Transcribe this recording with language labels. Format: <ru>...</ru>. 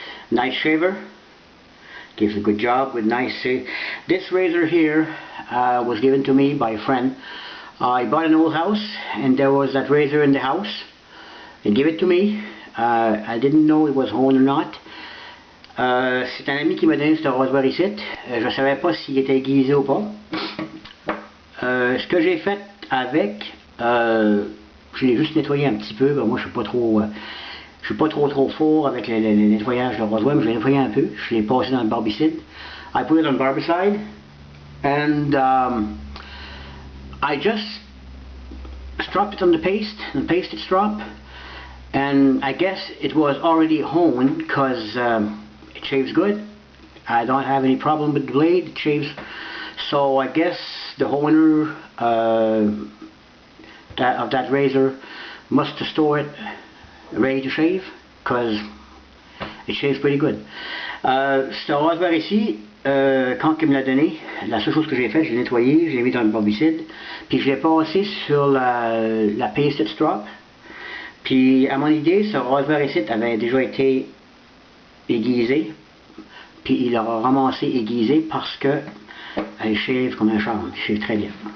<en>Nice shaver, gives a good job with nice. This razor here was given to me by a friend. I bought an old house and there was that razor in the house. They gave it to me. I didn't know it was honed or not.</en> <fr>C'est un ami qui m'a donné ce rasoir ici. Je ne savais pas s'il était aiguisé ou pas. Ce que j'ai fait avec, je l'ai juste nettoyé un petit peu. Ben, moi je suis pas trop fort avec le nettoyage de rasoir, mais je l'ai nettoyé un peu. Je l'ai passé dans le barbicide.</fr> <en>I put it on barbicide and I just stropped it on the paste it strop, and I guess it was already honed because it shaves good. I don't have any problem with the blade, it shaves. So I guess the owner of that razor must have stored it ready to shave, because it shaves pretty good.</en> <fr>Ce rasoir ici, quand il me l'a donné, la seule chose que j'ai fait, je l'ai nettoyé, je l'ai mis dans le barbicide, puis je l'ai passé sur la pasted strop. Puis à mon idée, ce rasoir ici avait déjà été aiguisé, puis il l'aura ramassé aiguisé parce que elle shave comme un charme, il shave très bien.</fr>